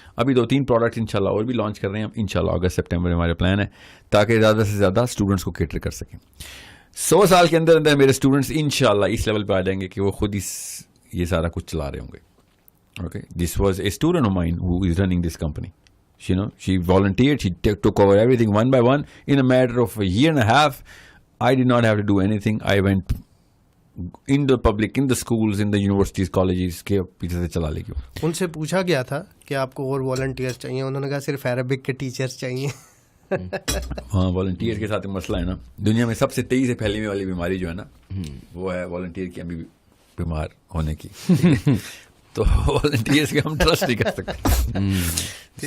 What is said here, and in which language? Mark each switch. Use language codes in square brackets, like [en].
[ur] ابھی 2-3 پروڈکٹ انشاءاللہ اور بھی لانچ کر رہے ہیں ہم, انشاءاللہ اگست سپٹمبر میں ہمارے پلان ہے, تاکہ زیادہ سے زیادہ اسٹوڈنٹس کو کیٹر کر سکیں. 100 سال کے اندر اندر میرے اسٹوڈنٹس انشاءاللہ اس لیول پہ آ جائیں گے کہ وہ خود ہی یہ سارا کچھ چلا رہے ہوں گے. [en] Okay, this was a student of mine who is running this company. She volunteered, she took over everything one by one. In a matter of a year and a half, I did not have to do anything. I went in the public, in the schools, in the universities, colleges [ur] کے پیچھے سے چلا لے گی. ان سے پوچھا گیا تھا کہ آپ کو اور والنٹیئر چاہیے, انہوں نے کہا صرف عربک کے ٹیچرز چاہیے. ہاں, والنٹیئر کے ساتھ مسئلہ ہے نا, دنیا میں سب سے تیزی سے پھیلنے والی بیماری جو ہے نا, وہ ہے والنٹیئر کی ابھی بیمار ہونے کی. تو والنٹیئرس کے ہم ٹرسٹ نہیں کر سکتے.